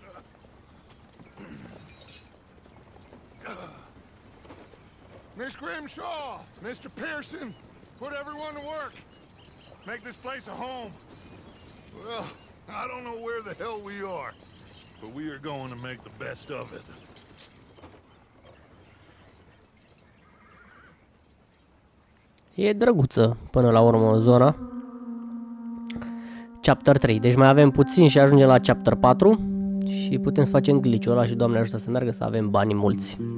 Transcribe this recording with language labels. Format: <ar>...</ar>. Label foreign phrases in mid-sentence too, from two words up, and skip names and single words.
<en>Miss Grimshaw, Mr. Pearson, put everyone to work. Make this place a home. Well, I don't know where the hell we are, but we are going to make the best of it.</en> <ro>E drăguță până la urmă zona. Chapter 3. Deci mai avem puțin și ajungem la Chapter 4 și putem să facem glitch-ul ăla și Doamne ajută să meargă, să avem bani mulți.</ro>